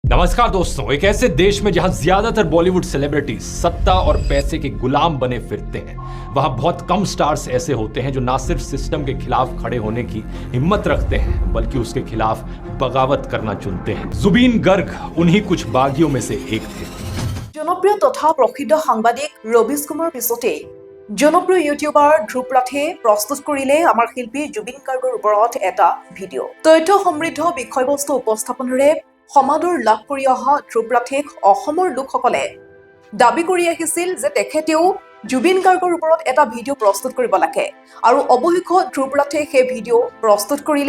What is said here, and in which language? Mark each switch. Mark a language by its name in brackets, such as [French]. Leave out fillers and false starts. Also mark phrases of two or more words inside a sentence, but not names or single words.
[Hindi] नमस्कार दोस्तों, एक ऐसे देश में जहां ज्यादातर बॉलीवुड सेलिब्रिटीज सत्ता और पैसे के गुलाम बने फिरते हैं, वहां बहुत कम स्टार्स ऐसे होते हैं जो ना सिर्फ सिस्टम के खिलाफ खड़े होने की हिम्मत रखते हैं बल्कि उसके खिलाफ बगावत करना चुनते हैं। जुबीन गर्ग उन्हीं कुछ बागियों में से एक थे। [Assamese] জনপ্ৰিয় তথা প্ৰসিদ্ধ সাংবাদিক ৰবিশ কুমাৰ পিছতে জনপ্ৰিয় ইউটিউবাৰ ধ্ৰুৱ ৰাঠে প্ৰস্তুত কৰিলে আমাৰ শিল্পী জুবিন গাৰ্গৰ ওপৰত এটা ভিডিঅ'। তথ্য সমৃদ্ধ বিষয়বস্তু উপস্থাপনেৰে সমাদৰ লাভ কৰি অহা ধ্ৰুৱ ৰাঠেক অসমৰ লোকসকলে দাবী কৰি আহিছিল যে তেখেতেও জুবিন গাৰ্গৰ ওপৰত এটা ভিডিঅ' প্ৰস্তুত কৰিব লাগে আৰু অৱশেষত ধ্ৰুৱ ৰাঠে সেই ভিডিঅ' প্ৰস্তুত কৰিলে।